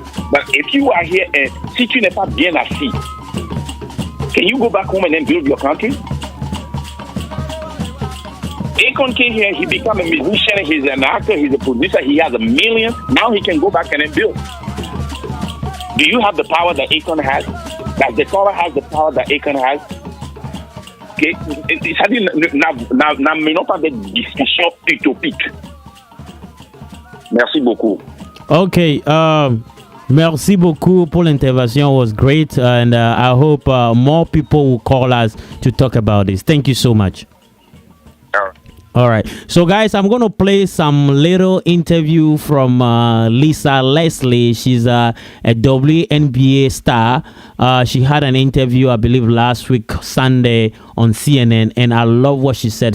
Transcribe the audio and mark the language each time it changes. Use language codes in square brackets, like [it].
[en] But if you are here and [fr] si tu n'es pas bien assis, [en] can you go back home and then build your country? Akon came here, he became a musician, he's an actor, he's a producer, he has $1 million. Now he can go back and then build. Do you have the power that Akon has? Does the caller has the power that Akon has? [fr] Okay, c'est-à-dire, n'amenons pas des discussions utopiques. Merci beaucoup. Okay, merci beaucoup pour l'intervention. [en] It was great, and I hope more people will call us to talk about this. Thank you so much. All right. So, guys, I'm going to play some little interview from Lisa Leslie. She's a WNBA star. She had an interview, I believe, last week, Sunday, on CNN, and I love what she said.